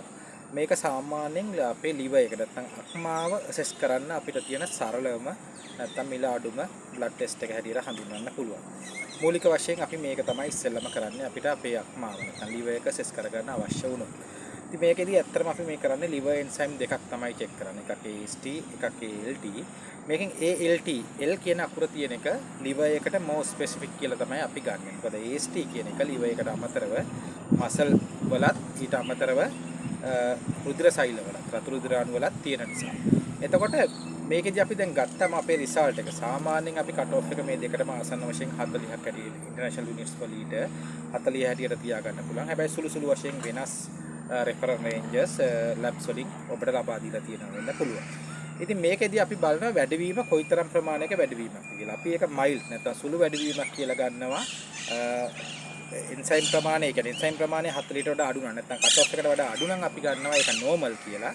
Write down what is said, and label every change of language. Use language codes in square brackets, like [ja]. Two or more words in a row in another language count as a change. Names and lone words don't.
[si] මේක සාමාන්‍යයෙන් අපේ liver එක නැත්නම් අක්මාව assess කරන්න අපිට තියෙන සරලම නැත්නම් මිල අඩුම [en] blood test [si] එක හැටියට හඳුන්වන්න පුළුවන්. මූලික වශයෙන් අපි මේක තමයි ඉස්සෙල්ලම කරන්නේ අපිට අපේ අක්මාව නැත්නම් liver එක assess කරගන්න අවශ්‍ය වුණොත්. ඉතින් මේකෙදී ඇත්තටම අපි මේ කරන්නේ [en] liver enzyme [si] දෙකක් තමයි check කරන්නේ. එකක් AST එකක් ALT. මේකෙන් ALT L කියන අකුර තියෙන එක liver එකට [en] more specific [si] කියලා තමයි අපි ගන්නෙ. මොකද AST කියන එක liver එකට අමතරව muscle වලත් ඊට අමතරව රුධිර සෛල වලත් රතු රුධිර අණු වලත් තියෙන නිසා. එතකොට මේකෙදි අපි දැන් ගත්තම අපේ result එක සාමාන්‍යයෙන් අපි [en] cut off [si] එක මේ දෙකටම ආසන්න වශයෙන් 40ක් හැටියට [en] international units per liter [si] 40 හැටියට තියාගන්න පුළුවන්. හැබැයි සුළු සුළු වශයෙන් වෙනස් [en] reference ranges [si] labs වලින් ඔබට ලබා දීලා තියෙනවා වෙන්න පුළුවන්. ඉතින් මේකෙදී අපි බලනවා වැඩිවීම කොයිතරම් ප්‍රමාණයක වැඩිවීමක් කියලා. අපි ඒක mild නැත්නම් සුළු වැඩිවීමක් කියලා ගන්නවා. enzyme ප්‍රමාණය, ඒ කියන්නේ enzyme ප්‍රමාණය 40ට වඩා අඩු නම් නැත්නම් [en] cut off [si] එකට වඩා අඩු නම් අපි ගන්නවා ඒක normal කියලා.